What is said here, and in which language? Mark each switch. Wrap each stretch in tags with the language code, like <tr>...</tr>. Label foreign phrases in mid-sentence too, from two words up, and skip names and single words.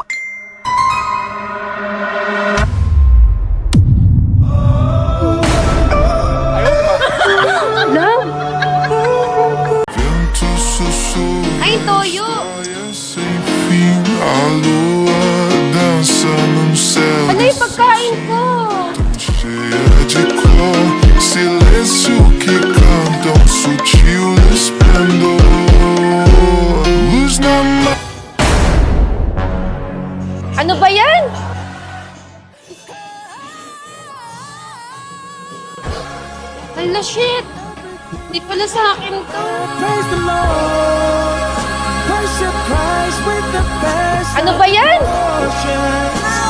<tl>Ay, Toyo! Ano yung pagkain ko?</tl> <pt>Cheia de cor, silêncio que canta um sutil esplendor. Luz na mão.</pt> <tl>Ano ba yan? Hala, shit! Hindi pala sa akin to. Ano ba yan?</tl>